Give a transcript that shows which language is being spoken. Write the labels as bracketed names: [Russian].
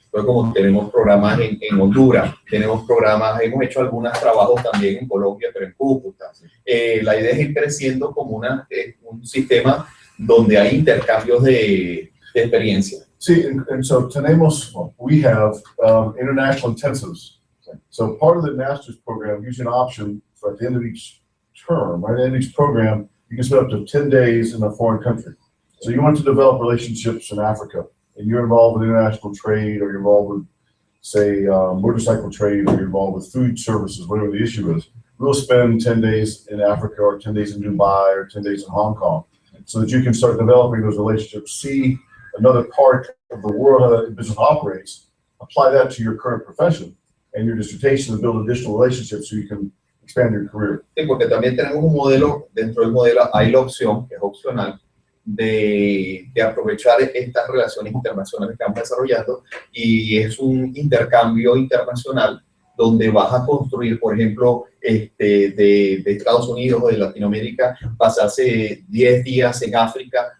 [Spanish] Pero como tenemos programas en Honduras, tenemos programas, hemos hecho algunos trabajos también en Colombia, pero en Cúcuta. La idea es ir creciendo como un sistema donde hay intercambios de experiencia. Sí, [English] and so we have international intensives. So part of the master's program, use an option for at the end of each term, right, at the end of each program, you can spend up to 10 days in a foreign country. So you want to develop relationships in Africa, and you're involved with international trade, or you're involved with, say, motorcycle trade, or you're involved with food services, whatever the issue is. We'll spend 10 days in Africa, or 10 days in Dubai, or 10 days in Hong Kong, so that you can start developing those relationships, see another part of the world, how that business operates, apply that to your current profession and your dissertation to build additional relationships so you can expand your career. [Spanish] Sí, porque también tenemos un modelo, dentro del modelo hay la opción, que es opcional, de aprovechar estas relaciones internacionales que estamos desarrollando, y es un intercambio internacional donde vas a construir, por ejemplo, de Estados Unidos o de Latinoamérica, pasarse 10 días en África